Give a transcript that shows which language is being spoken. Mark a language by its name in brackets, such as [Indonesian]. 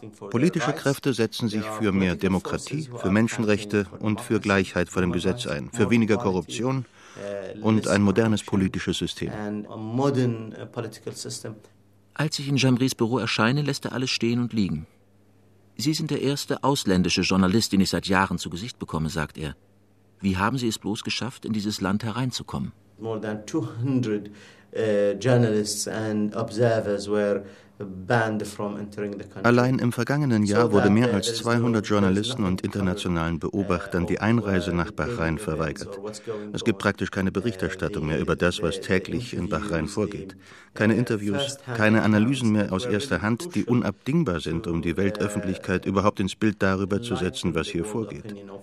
[German] Politische Kräfte setzen sich für mehr Demokratie, für Menschenrechte und für Gleichheit vor dem Gesetz ein, für weniger Korruption und ein modernes politisches System. Als ich in Jamris Büro erscheine, lässt er alles stehen und liegen. Sie sind der erste ausländische Journalist, den ich seit Jahren zu Gesicht bekomme, sagt er. Wie haben Sie es bloß geschafft, in dieses Land hereinzukommen? [English] More than 200 journalists and observers were banned from entering the country. [German] Allein im vergangenen Jahr wurde mehr als 200 Journalisten und internationalen Beobachtern die Einreise nach Bahrain verweigert. Es gibt praktisch keine Berichterstattung mehr über das, was täglich in Bahrain vorgeht. Keine Interviews, keine Analysen mehr aus erster Hand, die unabdingbar sind, um die Weltöffentlichkeit überhaupt ins Bild darüber zu setzen, was hier vorgeht.